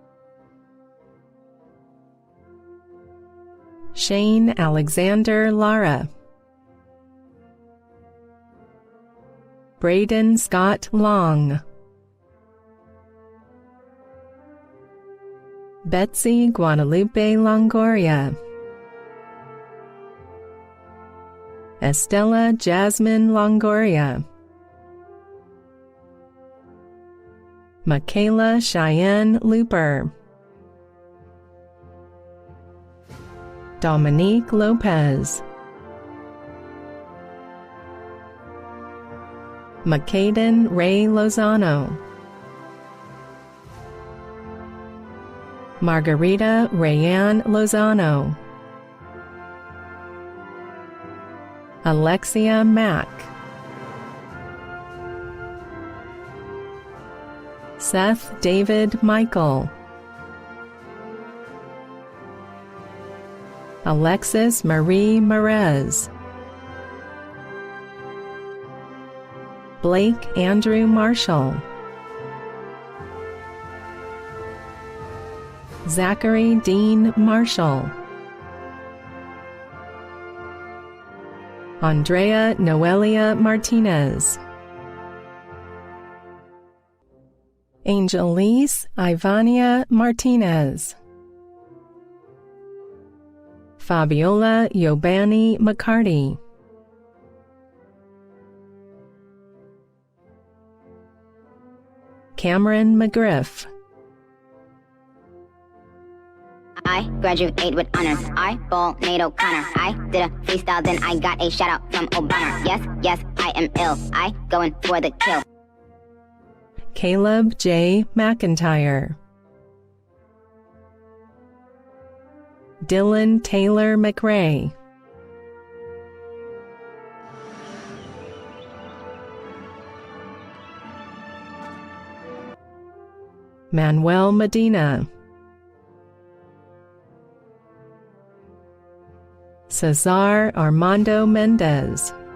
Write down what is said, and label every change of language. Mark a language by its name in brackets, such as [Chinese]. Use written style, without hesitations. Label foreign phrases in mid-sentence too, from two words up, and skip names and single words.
[English] Shane Alexander Lara, Braden Scott Long, Betsy Guadalupe Longoria, Estella Jasmine Longoria, Michaela Cheyenne Looper, Dominique Lopez, Makaden Ray Lozano, Margarita Rayanne Lozano, Alexia Mack, Seth David Michael, Alexis Marie Merez, Blake Andrew Marshall, Zachary Dean Marshall, Andrea Noelia Martinez, Angelise Ivania Martinez, Fabiola Yobani McCarty, Cameron McGriff, I graduate with honors. I bowl Nate O'Connor. I did a freestyle, then I got a shout out from Obama. Yes, yes, I am ill. I going for the kill. Caleb J. McIntyre, Dylan Taylor McRae, Manuel Medina, Cesar Armando Mendez,